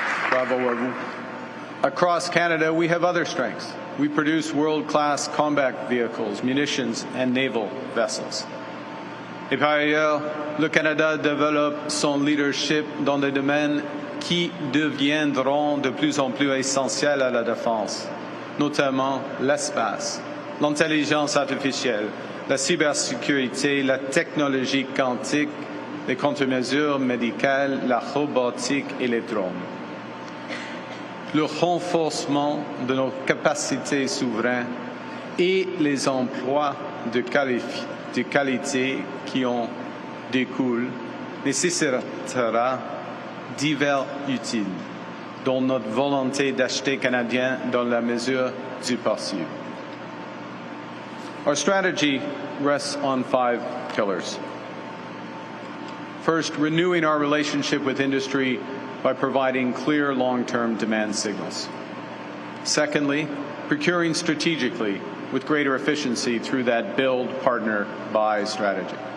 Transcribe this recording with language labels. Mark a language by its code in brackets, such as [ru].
[fr] Bravo à vous. [en] Across Canada, we have other strengths. We produce world-class combat vehicles, munitions, and naval vessels. [fr] Et par ailleurs, le Canada développe son leadership dans des domaines qui deviendront de plus en plus essentiels à la défense, notamment l'espace, l'intelligence artificielle, la cybersécurité, la technologie quantique, les contre-mesures médicales, la robotique et les drones. Le renforcement de nos capacités souveraines et les emplois de qualité qui en découlent nécessitera divers utiles, dont notre volonté d'acheter canadien dans la mesure du possible. [en] Our strategy rests on 5 pillars. First, renewing our relationship with industry by providing clear long-term demand signals. Secondly, procuring strategically with greater efficiency through that build, partner, buy strategy.